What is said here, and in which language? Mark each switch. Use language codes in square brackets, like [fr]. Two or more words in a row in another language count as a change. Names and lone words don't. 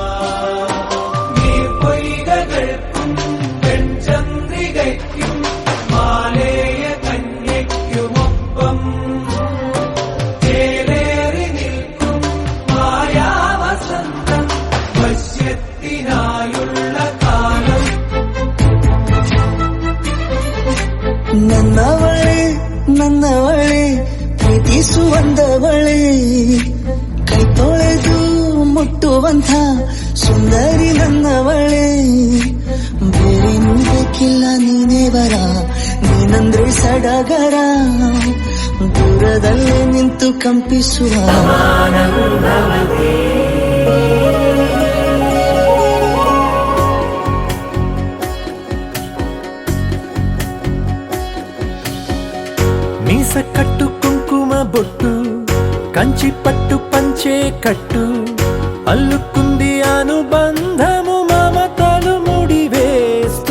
[ml] നീർപ്പൊയ്കകൾക്കും പെൺചന്ദ്രികയ്ക്കും മാലേയ കന്യയ്ക്കുമൊപ്പം ചേലേറി നിൽക്കും മായാവസന്തം വശ്യത്തിനായുള്ള കാലം [kn] ನನ್ನವಳೆ ಪ್ರೀತಿಸುವಂದವಳೆ ಕೈ ತೊಳೆದು ಮುಟ್ಟುವಂಥ ಸುಂದರಿ ನನ್ನವಳೆ ಬೇರೇನೂ ಬೇಕಿಲ್ಲ ನೀನೇ ಬರ ನೀನಂದ್ರೆ ಸಡಗರ ದೂರದಲ್ಲೇ ನಿಂತು ಕಂಪಿಸುವ [te] మీస కట్టు కుంకుమ బొట్టు కంచి పట్టు పంచే కట్టు అల్లుకుంది అనుబంధము మమతలు ముడివేస్తూ